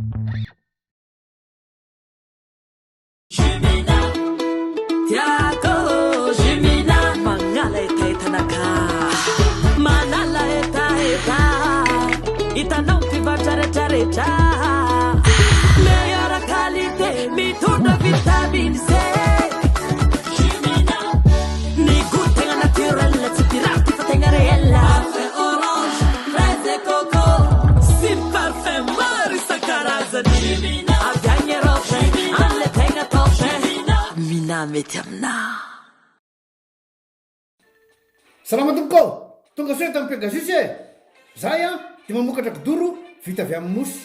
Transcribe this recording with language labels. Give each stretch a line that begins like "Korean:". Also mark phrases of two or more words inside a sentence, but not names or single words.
Malagasy: Itanao mpivarotra rehetrarehetra
French: meilleure qualité
Malagasy: mitondra
French: vitamine C.
Malagasy: Ny goût-tegna naturel tsy pirate fa tegna réel.
French: Parfait orange, fraise et coco
Malagasy: sy parfum maro isan-karazany. Avy agny Europe an'le tegna top. Mina mety aminà. Salama tompoko, tonga soa tamin'ny Pegasus Zahay dia mamokatra kidoro vita avy amin'ny mosy.